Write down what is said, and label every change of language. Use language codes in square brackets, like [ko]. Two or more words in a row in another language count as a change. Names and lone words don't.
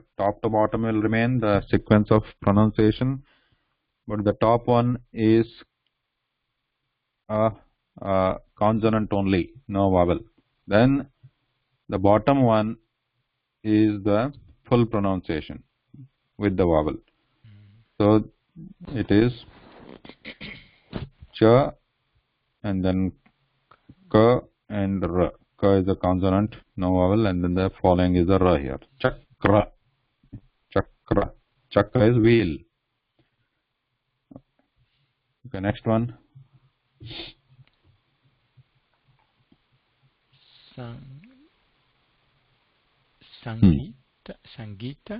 [en] Top to bottom will remain the sequence of pronunciation, but the top one is a consonant only, no vowel. Then the bottom one is the full pronunciation with the vowel. So it is cha and then ka and ra. Ka is a consonant, no vowel, and then the following is the ra here. Chakra. Chakra. Chakra is wheel. Okay, next one. Sangita.